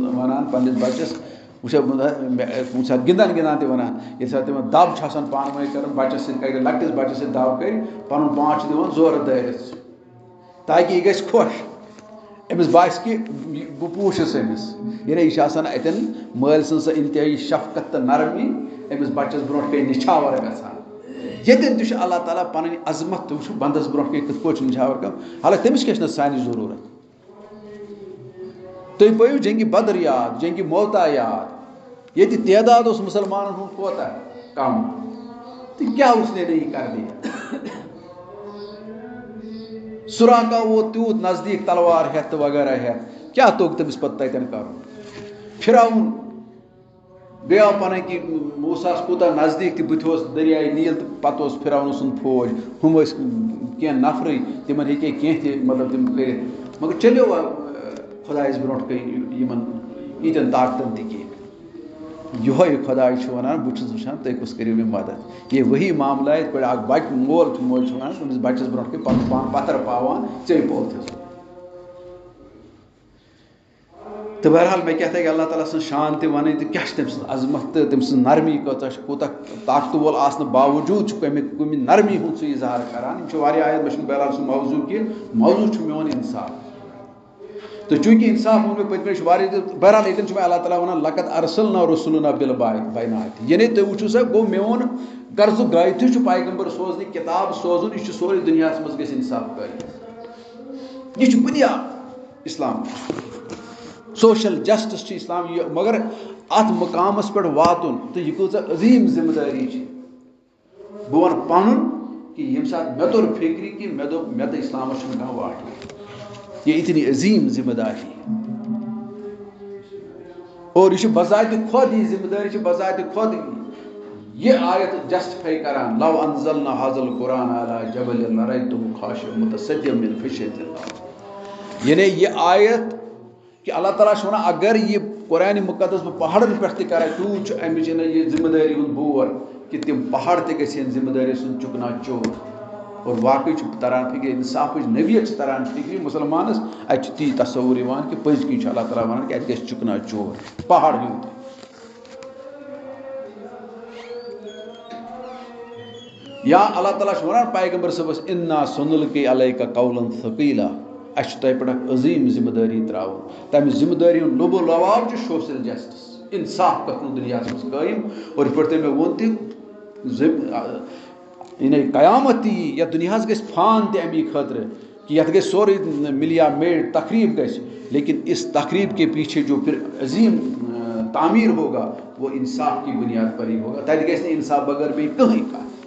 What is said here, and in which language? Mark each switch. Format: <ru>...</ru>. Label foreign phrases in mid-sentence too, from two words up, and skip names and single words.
<ks>وَنان پنٛنِس بَچَس وٕچھو کُنہِ ساتہٕ گِنٛدان گِنٛدان تہِ وَنان ییٚمہِ ساتہٕ تِمن دَب چھِ آسان پانہٕ ؤنۍ کَران بَچَس سۭتۍ کَرِ لۄکٹِس بَچَس سۭتۍ دَب کَرِ پَنُن پان چھُ دِوان زورٕ دٲرِتھ تاکہِ یہِ گژھِ خۄش أمِس باسہِ کہِ بہٕ پوٗچھُس أمِس یعنی یہِ چھِ آسان اَتٮ۪ن مٲلۍ سٕنٛز سۄ اِنتہٲیی شفقت تہٕ نرمی أمِس بَچَس برونٛٹھ کَنۍ نِچھاوَر گژھان ییٚتٮ۪ن تہِ چھُ اللہ تعالیٰ پَنٕنۍ عظمت تہٕ وٕچھو بنٛدَس برونٛٹھ کَنۍ کِتھ پٲٹھۍ چھُ نِچھاوَر کَران حالانکہِ تٔمِس کیٛاہ چھِنہٕ سانہِ ضروٗرت تُہۍ پٲیِو جنگہِ بدر یاد جنگہِ موتا یاد ییٚتہِ تعداد اوس مُسلمانَن ہُنٛد کوتاہ کم تہٕ کیٛاہ اوس</ks> <ur>نے نہیں کر دیا</ur> <ks>سُراقا ووت تیوٗت نزدیٖک تلوار ہٮ۪تھ تہٕ وغیرہ ہٮ۪تھ کیٛاہ توٚگ تٔمِس پَتہٕ تَتٮ۪ن کَرُن فِراوُن بیٚیہِ آو پَنٕنۍ کہِ موساہَس کوٗتاہ نزدیٖک تہِ بٕتھِ اوس دٔریاے نیٖل تہٕ پَتہٕ اوس فِراوُن سُنٛد فوج ہُم ٲسۍ کینٛہہ نفرٕے تِمن ہیٚکے کینٛہہ تہِ مطلب تِم کٔرِتھ مگر چلیو خۄدایَس برونٛٹھ کَنۍ یِمن ییٖتٮ۪ن طاقتَن تہِ کینٛہہ یِہوے خۄداے چھُ وَنان بہٕ چھُس وٕچھان تُہۍ کُس کٔرِو مےٚ مدد یہِ وہی معاملہ یِتھ پٲٹھۍ اکھ بَچہِ مول چھُ موج چھُ وَنان تٔمِس بَچَس برونٛٹھ کَنۍ پَنُن پان پَتھر پاوان ژےٚ پوٚتھُس تہٕ بہرحال مےٚ کیٛاہ تَگہِ اللہ تعالیٰ سٕنٛز شان تہِ وَنٕنۍ تہٕ کیٛاہ چھِ تٔمۍ سٕنٛز عظمت تہٕ تٔمۍ سٕنٛز نرمی کۭژاہ چھِ کوٗتاہ طاقتہٕ وول آسنہٕ باوجوٗد چھُ کُمہِ نرمی ہُنٛد سُہ اِظہار کَران یِم چھِ واریاہ آیت مےٚ چھُنہٕ بہرحال سُہ موضوٗع کینٛہہ موضوٗع چھُ میون اِنصاف تہٕ چوٗنٛکہِ اِنصاف ووٚن مےٚ پٔتمہِ چھُ واریاہ تہِ بہرحال ییٚتٮ۪ن چھُ مےٚ اللہ تعالیٰ وَنان</ks> <ar>لقد ارسلنا رسولنا بالبینات</ar> <ks>یعنی تُہۍ وٕچھِو سا گوٚو میون غرضہٕ غایتھٕے چھُ پیغمبر سوزنٕکۍ کِتاب سوزُن یہِ چھُ سورُے دُنیاہَس منٛز گژھِ اِنصاف کٲری یہِ چھُ بُنیاد اِسلام</ks> <en>social justice</en> <ks>چھِ اِسلام یہِ مگر اَتھ مُقامَس پٮ۪ٹھ واتُن تہٕ یہِ کۭژاہ عظیٖم ذِمہٕ دٲری چھِ بہٕ وَنہٕ پَنُن کہِ ییٚمہِ ساتہٕ مےٚ توٚر فِکرِ کہِ مےٚ دوٚپ مےٚ تہٕ اِسلامَس چھُنہٕ کانٛہہ واٹھ یہِ اِتنی عظیٖم ذِمہٕ داری اور یہِ چھُ بذاتِ خۄد یہِ ذِمہٕ دٲری چھِ بذاتِ خۄد یہِ آیت جسٹِفاے کران</ks> <ar>لو انزلنا هذا القرآن على جبل لرأيته خاشعا متصدعا من خشية الله</ar> <ks>یعنی یہِ آیت کہ اللہ تعالیٰ چھُ وَنان اگر یہِ قرآنِ مُقدس بہٕ پہاڑن پٮ۪ٹھ تہِ کَرے تیوٗت چھُ اَمِچ یہِ ذِمہٕ دٲری ہُنٛد بور کہ تِم پہاڑ تہِ گژھن ذِمہٕ دٲری سُنٛد چُکنا چور اور واقعی چھُ تران فِکرِ اِنصافٕچ نوعیت چھِ تران فِکرِ مُسلمانَس اَتہِ چھُ تی تصور یِوان کہ پٔزۍ کِنۍ چھُ اللہ تعالیٰ وَنان کہ اَتہِ گژھِ چُکنا چور پہاڑ ہیوٗ تہِ یا اللہ تعالیٰ چھُ وَنان پیغمبر صٲبَس</ks> <ar>اِنا سنُلقی علیکَ قولا ثقیلا</ar> <ks>اَسہِ چھُ تۄہہِ پٮ۪ٹھ اکھ عظیٖم ذِمہٕ دٲری ترٛاوُن تَمہِ ذِمہٕ دٲری ہُنٛد لوبو لواو چھُ</ks> <en>social justice</en> <ks>اِنصاف گژھُن دُنیاہَس منٛز قٲیِم اور یِتھ پٲٹھۍ تۄہہِ مےٚ ووٚن تہِ یعنی قیامت تہِ یی یَتھ دُنیاہَس گژھِ فان تہِ اَمی خٲطرٕ کہ یَتھ گژھِ سورُے مِلیا میڈ تقریٖب گژھِ</ks> <ur>لیکن اس تقریٖب کے پیچھے جو پھر عظیٖم تعمیٖر ہوگا وہ اِنصاف کی بُنیاد پر ہی ہوگا</ur> <ks>تَتہِ گژھِ نہٕ اِنصاف بغٲر بیٚیہِ کٕہٕنۍ کَتھ</ks>